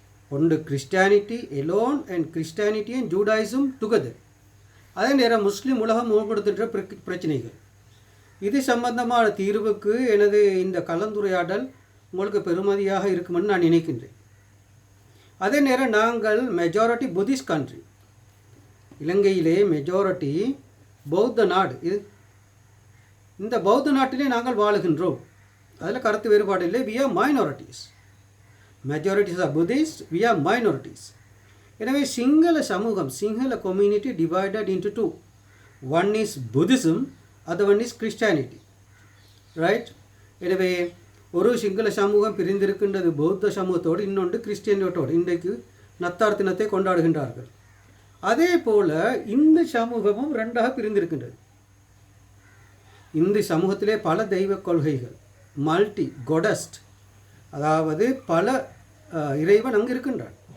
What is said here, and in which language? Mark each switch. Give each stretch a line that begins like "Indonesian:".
Tamil: ஒன்று
English: Christianity alone and Christianity and Judaism together,
Tamil: அதே நேரம் முஸ்லீம் உலகம் முகப்படுத்துகின்ற பிரச்சனைகள், இது சம்பந்தமான தீர்வுக்கு எனது இந்த கலந்துரையாடல் உங்களுக்கு பெருமதியாக இருக்குமென்னு நான் நினைக்கின்றேன். அதே நேரம் நாங்கள்
English: majority Buddhist country,
Tamil: இலங்கையிலே மெஜாரிட்டி பௌத்த நாடு. இந்த பௌத்த நாட்டிலே நாங்கள் வாழுகின்றோம். அதில் கருத்து வேறுபாடு இல்லை.
English: we are minorities. Majorities are Buddhists, we are minorities.
Tamil: எனவே சிங்கள சமூகம், Sinhala community divided into two.
English: One is Buddhism, other one is Christianity. Right?
Tamil: எனவே ஒரு சிங்கள சமூகம் பிரிந்திருக்கின்றது பௌத்த சமூகத்தோடு, இன்னொன்று கிறிஸ்டியனோடு. இன்றைக்கு நத்தார் தினத்தை கொண்டாடுகின்றார்கள். அதே போல் இந்து சமூகமும் ரெண்டாக பிரிந்திருக்கின்றது. இந்து சமூகத்திலே பல தெய்வ கொள்கைகள்,
English: multi godist,
Tamil: அதாவது பல இறைவன் அங்கு இருக்கின்றார்.